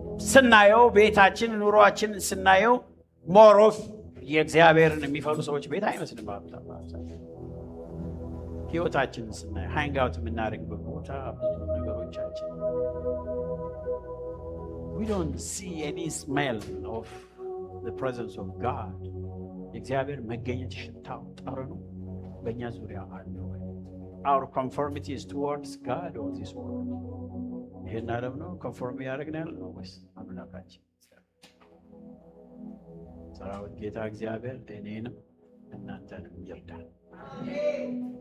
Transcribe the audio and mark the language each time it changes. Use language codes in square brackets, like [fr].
[am] ስናየው ቤታችን ኑሮአችን ስናየው more of የእግዚአብሔርን የሚፈሩ ሰዎች ቤት አይመስልም። ህይወታችንን ስናይ ሃንግ አውት የምናደርግበት ቦታ ነገሮቻችን [en] we don't see any smell of the presence of God። [am] የእግዚአብሔር መገኘት ሽታው ጠረኑ በእኛ ዙሪያ አለ ወይ? [en] our conformity is towards God or this world? [am] ይሄን ዓለም ነው ኮንፎርም ያደርግን ያለው ወይስ አምላካችን? ሰራዊት ጌታ እግዚአብሔር እኔንም እናንተንም ይርዳል። አሜን።